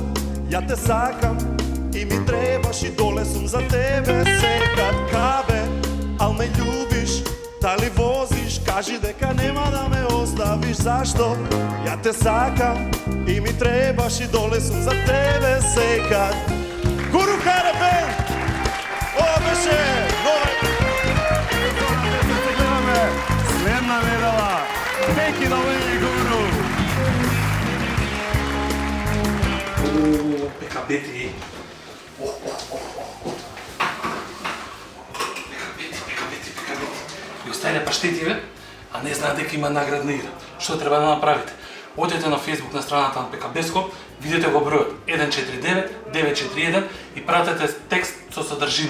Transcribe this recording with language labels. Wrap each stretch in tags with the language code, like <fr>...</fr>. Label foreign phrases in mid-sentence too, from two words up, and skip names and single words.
<mk>Ја те сакам и ми требаш и доле сум за тебе секад, кабе, ал ме љубиш, дали возиш, кажи дека нема да ме оставиш, зашто? Ја те сакам и ми требаш и доле сум за тебе секад. Гуру Карабен! Ова беше нова... Следна недела!</mk> <en>Take it away, Guru!</en> <mk>од ПКБ-ти. ПКБ-ти. Ви оставиле паштети, бе? А не знаат дека има наградна игра. Што треба да направите? Одете на Facebook на страната на ПКБ-скоп, видите го бројот 149-941 и пратете текст со содржина.</mk>